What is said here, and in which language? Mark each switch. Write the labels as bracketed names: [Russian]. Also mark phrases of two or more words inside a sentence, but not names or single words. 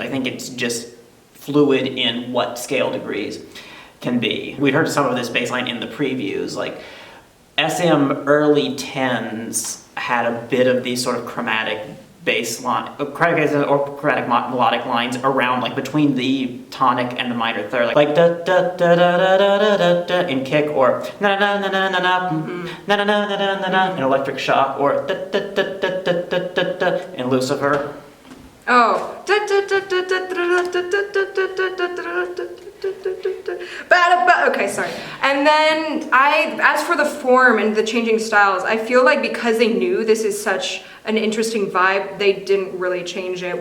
[English] I think it's just fluid in what scale degrees can be. We'd heard some of this bass line in the previews. Like, SM early 10s had a bit of these sort of chromatic bass line, chromatic melodic lines around, like between the tonic and the minor third, like da da da da da da da da in kick, or na na na na na na na na na na na in Electric Shock, or da da da da da da da da in Lucifer. Oh. Okay, sorry. And then as for the form and the changing styles, I feel like because they knew this is such an interesting vibe, they didn't really change it.